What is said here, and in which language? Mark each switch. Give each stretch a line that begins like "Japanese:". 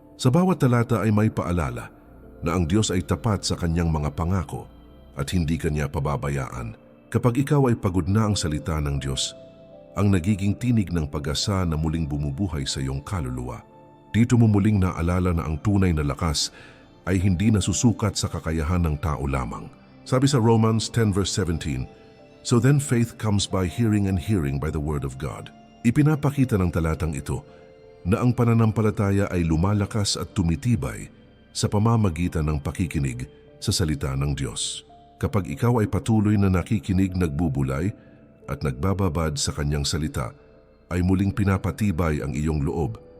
Filipino: Sa bawat talata ay may paalala na ang Diyos ay tapat sa Kanyang mga pangako at hindi Kanya pababayaan. Kapag ikaw ay pagod na, ang salita ng Diyos ang nagiging tinig ng pag-asa na muling bumubuhay sa iyong kaluluwa. Dito mo muling naalala na ang tunay na lakas ay hindi nasusukat sa kakayahan ng tao lamang. Sabi sa
English: Romans 10 verse 17, "So then faith comes by hearing and hearing by the word of God."
Filipino: Ipinapakita ng talatang ito na ang pananampalataya ay lumalakas at tumitibay sa pamamagitan ng pakikinig sa salita ng Diyos. Kapag ikaw ay patuloy na nakikinig, nagbubulay at nagbababad sa kanyang salita, ay muling pinapatibay ang iyong loob.